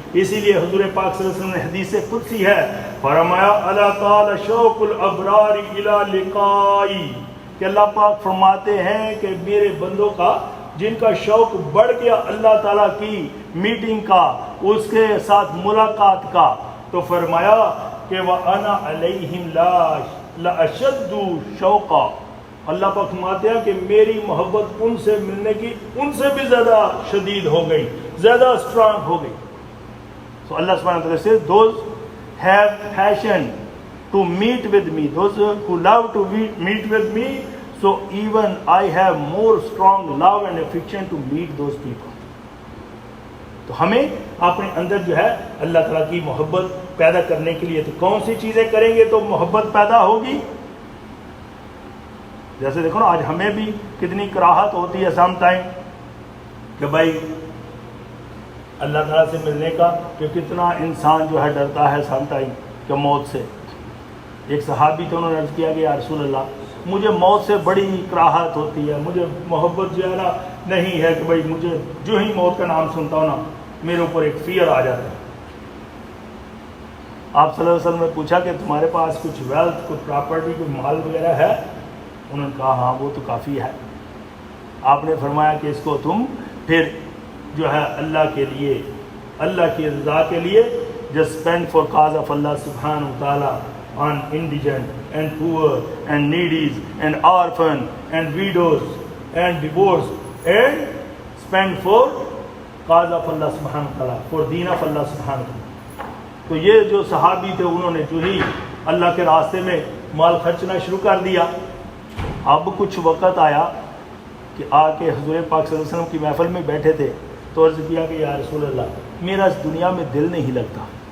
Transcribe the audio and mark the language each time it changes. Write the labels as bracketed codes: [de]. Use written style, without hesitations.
[ur] اسی لیے حضور پاک صلی اللہ علیہ وسلم نے حدیث قدسی ہے فرمایا [ar] اللہ تعالیٰ شوق الابرار الی لقائی, [ur] کہ اللہ پاک فرماتے ہیں کہ میرے بندوں کا جن کا شوق بڑھ گیا اللہ تعالیٰ کی میٹنگ کا, اس کے ساتھ ملاقات کا, تو فرمایا کہ [ar] وَأَنَا عَلَيْهِمْ لَأَشَدُّ شَوْقًا, [ur] اللہ پاک فرماتے ہیں کہ میری محبت ان سے ملنے کی ان سے بھی زیادہ شدید ہو گئی, زیادہ اسٹرانگ ہو گئی. [en] So Allah subhanahu wa ta'ala says, those have passion to meet with me, those who love to meet with me, so even I have more strong love and affection to meet those people. [ur] تو ہمیں اپنے اندر جو ہے اللہ تعالیٰ کی محبت پیدا کرنے کے لیے تو کون سی چیزیں کریں گے تو محبت پیدا ہوگی؟ جیسے دیکھو نا آج ہمیں بھی کتنی کراہت ہوتی ہے سم ٹائم کہ بھائی اللہ تعالیٰ سے ملنے کا، کہ کتنا انسان جو ہے ڈرتا ہے سم ٹائم کہ موت سے. ایک صحابی تھے، انہوں نے عرض کیا کہ یا رسول اللہ مجھے موت سے بڑی کراہت ہوتی ہے، مجھے محبت جو ہے نا نہیں ہے کہ بھائی مجھے جو ہی موت کا نام سنتا ہوں نا میرے اوپر ایک فیئر آ جاتا ہے. آپ صلی اللہ علیہ وسلم نے پوچھا کہ تمہارے پاس کچھ ویلتھ، کچھ پراپرٹی، کوئی مال وغیرہ ہے؟ انہوں نے کہا ہاں وہ تو کافی ہے. آپ نے فرمایا کہ اس کو تم پھر جو ہے اللہ کے لیے، [en] اللہ کی رضا کے لیے just spend for cause of Allah subhanahu wa ta'ala on indigent and poor and needies and orphan and widows and divorced and spend for cause of Allah subhanahu wa ta'ala for deen of Allah subhanahu wa ta'ala. [ur] تو یہ جو صحابی تھے انہوں نے جو ہی اللہ کے راستے میں مال خرچنا شروع کر دیا. اب کچھ وقت آیا کہ آ کے حضور پاک صلی اللہ علیہ وسلم کی محفل میں بیٹھے تھے تو عرض کیا کہ یا رسول اللہ میرا اس دنیا میں دل نہیں لگتا.